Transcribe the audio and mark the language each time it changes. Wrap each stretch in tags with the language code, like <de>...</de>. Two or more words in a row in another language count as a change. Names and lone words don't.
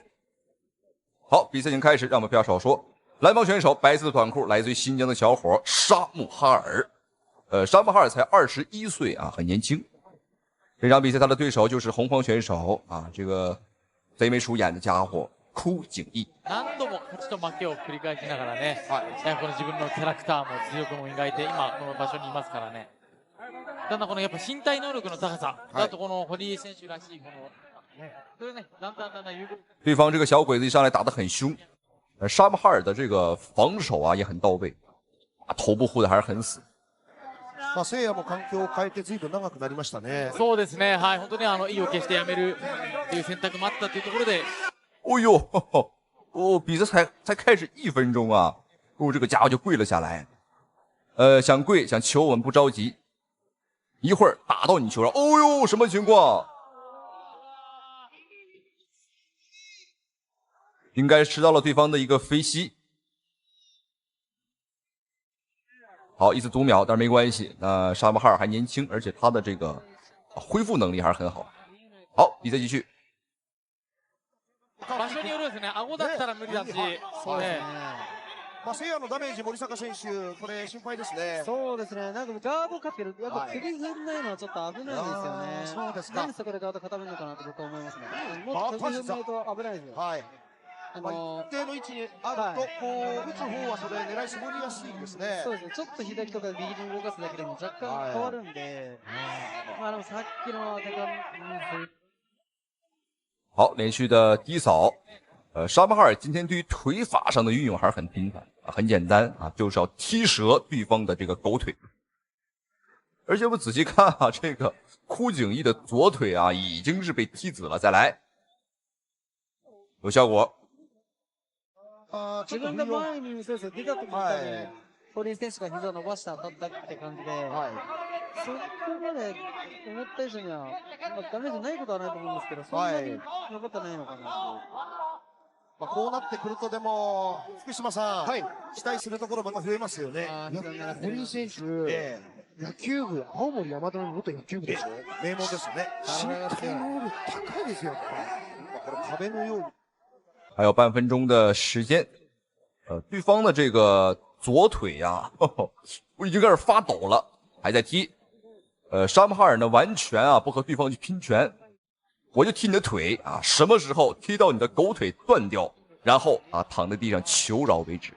<zh>好，比赛已经开始，让我们不要少说。蓝方选手白色的短裤，来自于新疆的小伙沙姆哈尔。沙姆哈尔才21岁啊，很年轻。这场比赛他的对手就是红方选手啊，这个贼眉鼠眼的家伙枯井义。</zh> <ja>何度も勝ちと負けを繰り返しながらね、この自分のキャラクターも実力も磨いて今この場所にいますからね。ただこのやっぱ身体能力の高さ、あとこの堀江選手らしいこのそれね、だんだん有。</ja> <zh>对方这个小鬼子一上来打得很凶，沙姆哈尔的这个防守啊也很到位，头部护的还是很死。</zh> <ja>聖也も環境を変えて随分長くなりましたね。そうですね、はい、本当に意を決してやめるという選択もあったというところで。</ja> <zh>哦呦，哦，比赛才开始1分钟啊，哦，这个家伙就跪了下来。想跪想求我们不着急，一会儿打到你球上。哦呦，什么情况？应该吃到了对方的一个飞膝。好，一次读秒，但是没关系。那沙姆哈尔还年轻，而且他的这个恢复能力还是很好。好，比赛继续。</zh> <ja>場所によるですね、顎だったら無理だし、そうですね。聖也のダメージ、森坂選手、これ心配ですね。そうですね、なんかガードかける、やっぱ首振んないのはちょっと危ないですよね。そうですか。なんでそこでガード固めるのかなと僕は思いますね。もっと首振んないと危ないですよ。はい。一定の位置にあると、こう打つ方はそれ狙い絞りやすいんですね。そうですね、ちょっと左とか右に動かすだけでも若干変わるんで、まあでもさっきの当てが、</ja> <zh>好，连续的低扫。沙姆哈尔今天对于腿法上的运用还是很频繁啊，很简单啊，就是要踢折对方的这个狗腿。而且我们仔细看啊，这个枯井义的左腿啊已经是被踢紫了。再来，有效果。</zh> <ja>自分が前にそうです出た時に堀江選手が膝を伸ばして当たったって感じで、そこまで思った以上には、ダメージないことはないと思うんですけど、そんなに残ってないのかなと。こうなってくるとでも福島さん、期待するところまた増えますよね。堀井選手、野球部、青森山田の元野球部でしょ。名門ですね。身体能力高いですよ。これ壁のように。</ja> <zh>还有半分钟的时间，对方的这个左腿呀，我已经开始发抖了，还在踢。沙姆哈尔呢完全啊不和对方去拼拳，我就踢你的腿啊，什么时候踢到你的狗腿断掉，然后啊躺在地上求饶为止。</zh>